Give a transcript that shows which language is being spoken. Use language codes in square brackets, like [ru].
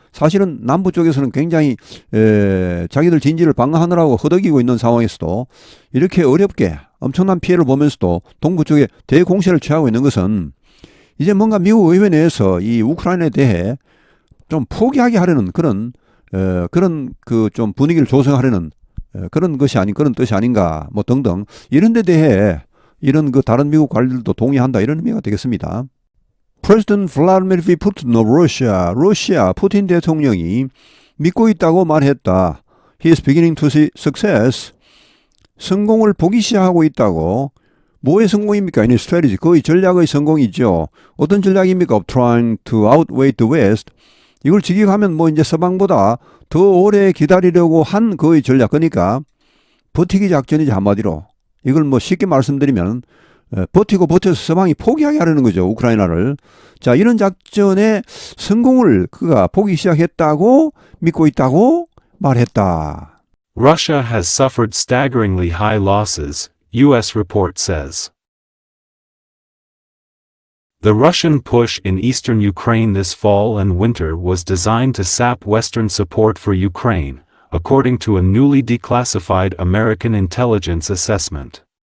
[ko] 사실은 남부 쪽에서는 굉장히 자기들 진지를 방어하느라고 허덕이고 있는 상황에서도 이렇게 어렵게 엄청난 피해를 보면서도 동부 쪽에 대공세를 취하고 있는 것은 이제 뭔가 미국 의회 내에서 이 우크라이나에 대해 좀 포기하게 하려는 그런 그 좀 분위기를 조성하려는 그런 것이 아닌 그런 뜻이 아닌가 뭐 등등 이런 데 대해 이런 그 다른 미국 관리들도 동의한다 이런 의미가 되겠습니다. [en] President Vladimir Putin of Russia, [ko] 러시아 푸틴 대통령이 믿고 있다고 말했다. [en] He is beginning to see success. [ko] 성공을 보기 시작하고 있다고. 뭐의 성공입니까? 이 strategy, 거의 전략의 성공이죠. 어떤 전략입니까? [en] Of trying to outweigh the West. [ko] 이걸 직역하면 뭐 이제 서방보다 더 오래 기다리려고 한 거의 전략. 그러니까 버티기 작전이지 한마디로. 이걸 뭐 쉽게 말씀드리면 버티고 버텨서 서방이 포기하게 하려는 거죠. 우크라이나를. 자, 이런 작전의 성공을 그가 보기 시작했다고 믿고 있다고 말했다. [en] Russia has suffered staggeringly high losses, U.S. report says. The Russian push in eastern Ukraine this fall and winter was designed to sap Western support for Ukraine, according to a newly declassified American intelligence assessment.